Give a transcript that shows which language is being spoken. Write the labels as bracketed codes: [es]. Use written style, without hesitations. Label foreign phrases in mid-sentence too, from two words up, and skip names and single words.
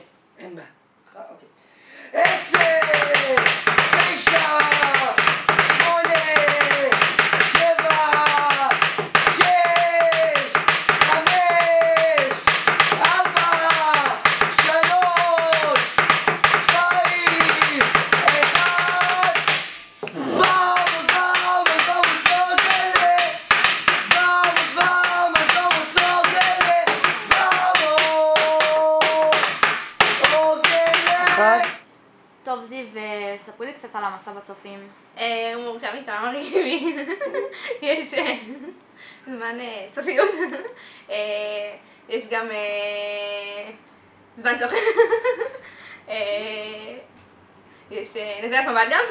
[he] אין בעיה. אוקיי. 10, 9, 8, 7, 6, 5, 4, 3, 2, 1. [pt] Vamos, vamos, vamos, sóguele. Vamos, vamos, vamos, sóguele. Vamos. [he] טוב, זיו, ספרי לי קצת על המסע בצופים. הוא מורכב מכמה מרכיבים. יש זמן צופיות. יש גם זמן תוכן. יש נקודת מבט גם.